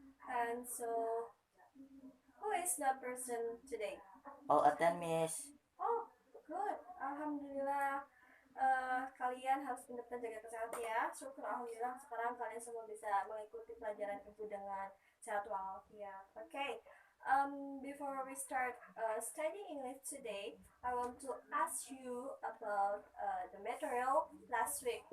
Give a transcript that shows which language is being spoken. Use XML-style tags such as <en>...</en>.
<en>And so, who is that person today? All attend, Miss. Oh, good. Alhamdulillah.</en> <id>Kalian harus benar-benar jaga kesehatan ya. Syukur alhamdulillah sekarang kalian semua bisa mengikuti pelajaran ibu dengan sehat walafiat.</id> <en>Okay. Before we start studying English today, I want to ask you about the material last week.</en>